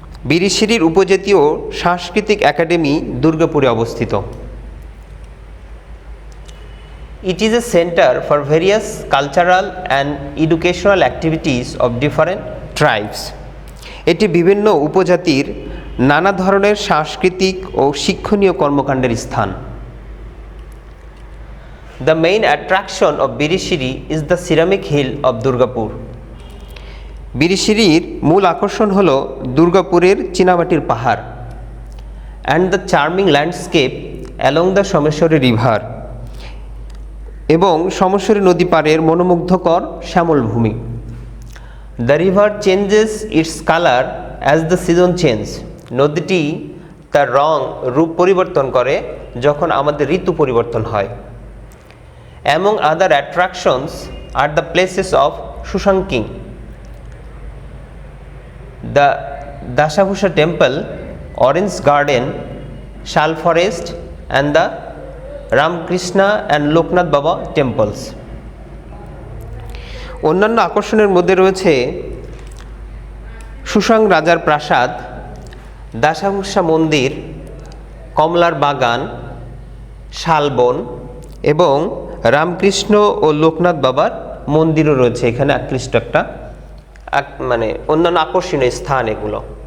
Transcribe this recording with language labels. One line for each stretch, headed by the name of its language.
Bangla: বিরিশিরির উপজাতীয় সাংস্কৃতিক একাডেমি দুর্গাপুরে অবস্থিত।
English: It is a center for various cultural and educational activities of different tribes.
Bangla: এটি বিভিন্ন উপজাতির নানা ধরনের সাংস্কৃতিক ও শিক্ষণীয় কর্মকাণ্ডের স্থান।
English: The main attraction of Birishiri is the ceramic hill of Durgapur.
Bangla: বিরিশিরির মূল আকর্ষণ হল দুর্গাপুরের চীনামাটির পাহাড়
English: and the charming landscape along the Someshwari river,
Bangla: এবং সোমেশ্বরী নদী পাড়ের মনোমুগ্ধকর শ্যামল ভূমি।
English: the river changes its colour as the season change,
Bangla: নদীটি তার রূপ পরিবর্তন করে যখন আমাদের ঋতু পরিবর্তন হয়। Among other attractions are the places of সুশাঙ্কিং,
English: the Dashabhusha temple, Orange garden, Shal forest and the Ramkrishna and Loknath Baba temples.
Bangla: অন্যান্য আকর্ষণের মধ্যে রয়েছে সুশাং রাজার প্রাসাদ, দাসাভূষা মন্দির, কমলার বাগান, শালবন এবং রামকৃষ্ণ ও লোকনাথ বাবার মন্দিরও রয়েছে এখানে আকৃষ্ট একটা মানে অন্যান্য আকর্ষণীয় স্থান এগুলো।